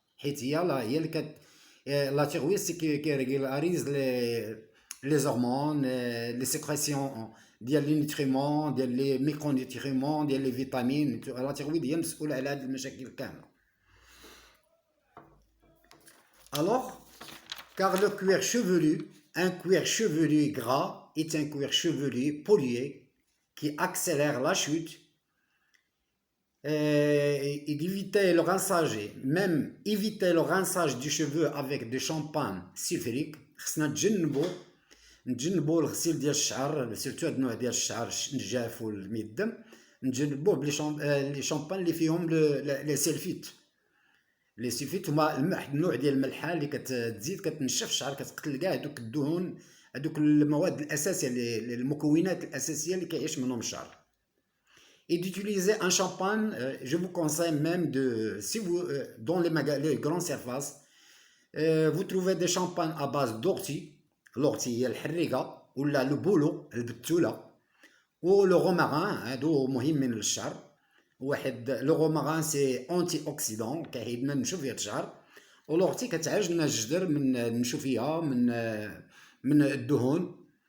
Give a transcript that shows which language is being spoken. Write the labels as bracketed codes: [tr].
[ar] حيت هي اللي لا تيرويد كي ريغولاريز لي هرمون، لي سيكريسيون ديال لي نيتريمون، ديال لي ميكرو نيتريمون، ديال لي فيتامين. لا تيرويد هي مسؤوله على هاد المشاكل كامله. [fr] Alors, car le cuir chevelu, un cuir chevelu gras est un cuir chevelu pollué qui accélère la chute, et d'éviter le rinçage, même éviter le rinçage du cheveu avec des shampoings sulfuriques. [ar] خصنا نتجنبوا الغسيل ديال الشعر، سيرتو هاد النوع ديال الشعر الجاف والميدم، نتجنبوه بلي شامبان اللي فيهم لي سلفيت. لي سلفيت هما واحد النوع ديال الملحه اللي كتزيد كتنشف الشعر، كتقتل كاع هذوك الدهون، هذوك المواد الاساسيه، المكونات الاساسيه اللي كيعيش منهم الشعر. [fr] Et d'utiliser un shampoing, je vous conseille même si vous dans les grandes surfaces, vous trouvez des shampoings à base d'ortie. [ar] l'ortie هي الحريقه ولا البولو البتوله، ولو روماران هادو مهمين للشعر. واحد لو روماران سي انتي اوكسيدون كيحيدنا النشوفيه الشعر، ولورتي كتعالج لنا الجدر من النشوفيه، من الدهون.